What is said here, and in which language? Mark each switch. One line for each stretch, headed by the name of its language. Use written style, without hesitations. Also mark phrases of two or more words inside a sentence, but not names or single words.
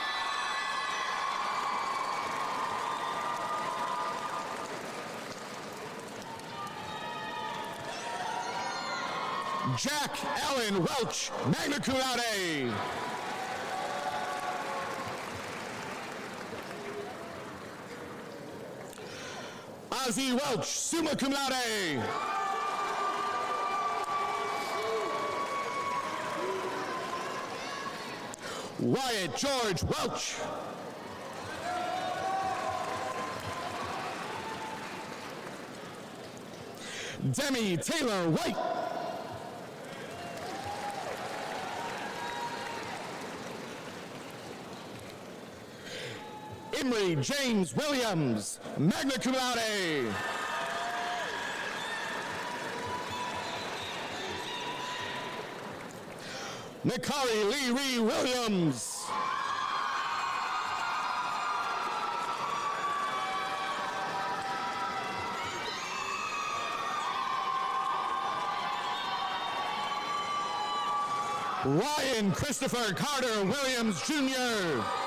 English: Jack Allen Welch,
Latin: magna cum laude.
English: Ozzie Welch,
Latin: summa cum laude.
English: Wyatt George Welch. Demi Taylor White. Emery James Williams,
Latin: magna cum laude.
English: Nikari Lee Ree Williams. Ryan Christopher Carter Williams, Jr.